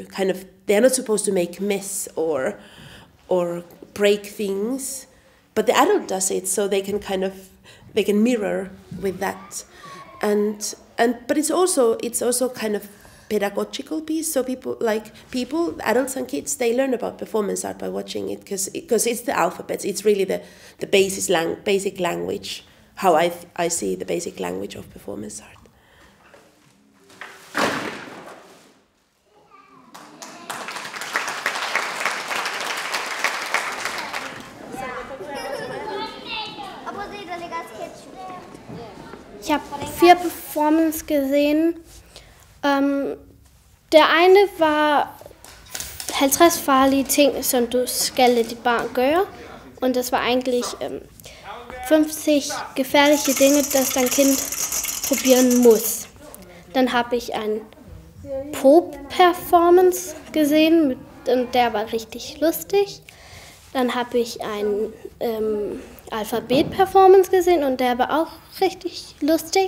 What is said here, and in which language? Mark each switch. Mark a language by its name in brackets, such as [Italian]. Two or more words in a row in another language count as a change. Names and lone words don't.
[English] Kind of, they are not supposed to make mess or break things, but the adult does it, so they can mirror with that, but it's also kind of pedagogical piece. So people, adults and kids, they learn about performance art by watching it, because it's the alphabets. It's really the basic language, how I see the basic language of performance art. [German] Ich habe 4 Performances gesehen. Der eine [Danish] var 50 farlige ting, som du skal lade dit barn gøre. Og det var egentlig [German] 50 gefährliche Dinge, das dein Kind probieren muss. Dann habe ich ein Po-Performance gesehen und der war richtig lustig. Dann habe ich ein Alphabet-Performance gesehen und der war auch richtig lustig.